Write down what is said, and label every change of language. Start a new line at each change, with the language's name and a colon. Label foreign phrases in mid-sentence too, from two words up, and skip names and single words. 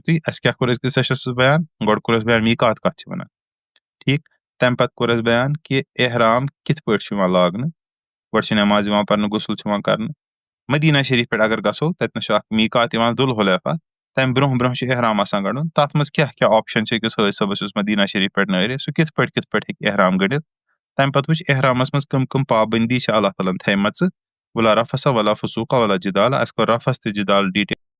Kashmiri: یِتُے اَسہِ کیاہ کوٚر أزکِس سیشنس منٛز بیان گۄڈٕ کوٚر اَسہِ بیان میٖقات کَتھ چھِ وَنان ٹھیٖک تَمہِ پتہٕ کوٚر اَسہِ بیان کہِ احرام کِتھ پٲٹھۍ چھُ یِوان لاگنہٕ گۄڈٕ چھِ نٮ۪ماز یِوان پَرنہٕ غسُل چھُ یِوان کرنہٕ مدیٖنہ شریٖف پٮ۪ٹھ اگر گژھو تَتہِ نَس چھُ اکھ میٖقات یِوان ذوالحلیفہ تَمہِ برونٛہہ برونٛہہ چھُ احرام آسان گنٛڈُن تَتھ منٛز کیاہ کیاہ آپشن چھِ أکِس ہٲے صٲبس یُس مدیٖنہ شریٖف پٮ۪ٹھ نٲرِ سُہ کِتھ پٲٹھۍ ہیٚکہِ احرام گٔنڈِتھ تَمہِ پتہٕ وٕچھ احرامس منٛز کٕم پابنٛدی چھِ اللہ تعالیٰ ہن تھایمژٕ
Arabic: ولا رفسا ولا فسوقا ولا جِدال
Kashmiri: اَسہِ کوٚر رفس تہٕ جِدال ڈیٹیل